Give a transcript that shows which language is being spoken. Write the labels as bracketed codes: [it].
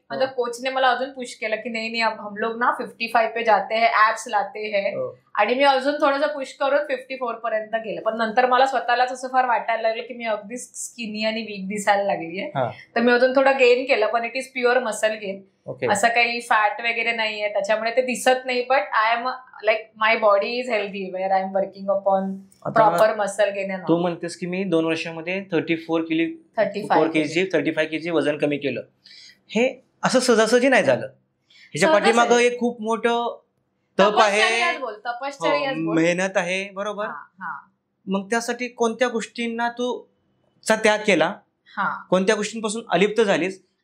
[mr] माझ्या कोचने मला अजून पुश केलं की नाही [hi] हम लोग ना 55 पे जाते हैं, ऍप्स लाते हैं. [mr] आणि मी अजून थोडंसं पुश करून 54 पर्यंत गेलं. पण नंतर मला स्वतःलाच असं फार वाटायला लागलं की मी अगदी स्किनी आणि वीक दिसायला लागली आहे. तर मी अजून थोडं गेन केलं, पण [en] it is pure muscle gain, [mr] असं काही फॅट वगैरे नाहीये त्याच्यामुळे, ते दिसत नाही. [en] But I am like my body is healthy where I am working upon proper muscle gain. [mr] तू म्हणतेस की मी 2 वर्षामध्ये 35 kg वजन कमी केलं. हे असं सहजासहजी नाही झालं. ह्याच्या पाठीमागं एक खूप मोठं तप आहे, मेहनत आहे, बरोबर. मग त्यासाठी कोणत्या गोष्टींना तू त्याग केला, कोणत्या गोष्टींपासून अलिप्त झालीस?